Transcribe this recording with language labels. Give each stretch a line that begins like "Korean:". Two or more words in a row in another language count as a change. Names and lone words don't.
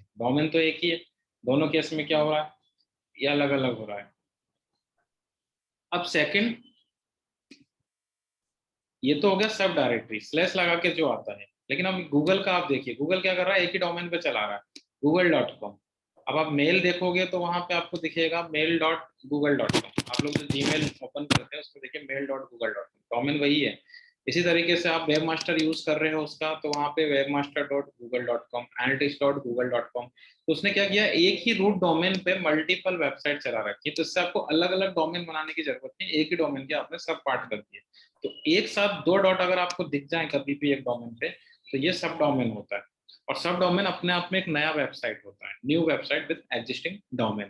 Hindi: डोमेन तो एक ही है, दोनों केस में क्या हो रहा है, ये अलग अलग हो रहा है। अब सेकंड, ये तो हो गया
English: sub directory slash
Hindi: लगा के जो आता है, लेकिन अब गूगल का आप देखिए, गूगल क्या कर रहा है, एक ही डोमेन पे चला रहा है, google.com। अब आप मेल देखोगे तो वहां पे आपको दिखेगा mail.google.com। आप लोग जो जीमेल ओपन करते हैं उसमें देखिए mail.google.com, डोमेन वही है। इसी तरीके से आप
English: web master use
Hindi: कर रहे हो उसका, तो वहां पे webmaster.google.com, analytics.google.com। तो उसने क्या किया, एक ही
English: root domain
Hindi: पे
English: multiple website
Hindi: चला रखी है, तो इससे आपको अलग अलग डोमेन बनाने की जरूरत नहीं, एक ही डोमेन के आपने सब पार्ट कर दिए। तो एक साथ 2 डॉट अगर आपको दिख जाए कभी भी एक डोमेन पे, तो ये
English: sub domain
Hindi: होता है। और
English: sub domain
Hindi: अपने आप में एक नया वेबसाइट होता है,
English: new website with existing domain.